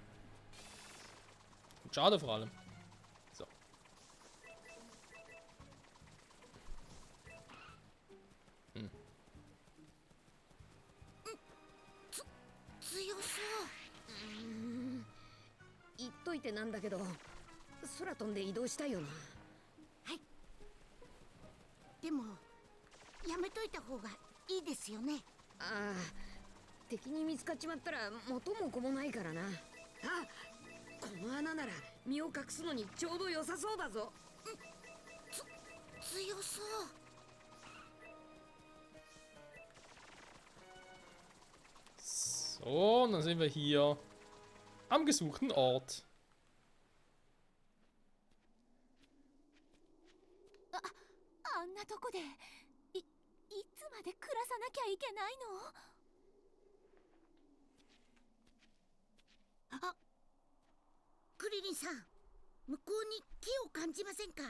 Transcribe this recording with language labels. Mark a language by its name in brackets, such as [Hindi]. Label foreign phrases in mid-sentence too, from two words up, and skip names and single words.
[German] Und schade vor allem. So. Hm. [Japanese] 強そう。言っといてなんだけど、空飛んで移動したいよな。はい。でもやめといた方がいいですよね。ああ、敵に見つかっちまったら元も子もないからな。あ、この穴なら身を隠すのにちょうど良さそうだぞ。強そう。 [German] So, dann sind wir hier am gesuchten Ort. [Japanese] あんなとこでいつまで暮らさなきゃいけないの？あ、クリリンさん、向こうに木を感じませんか？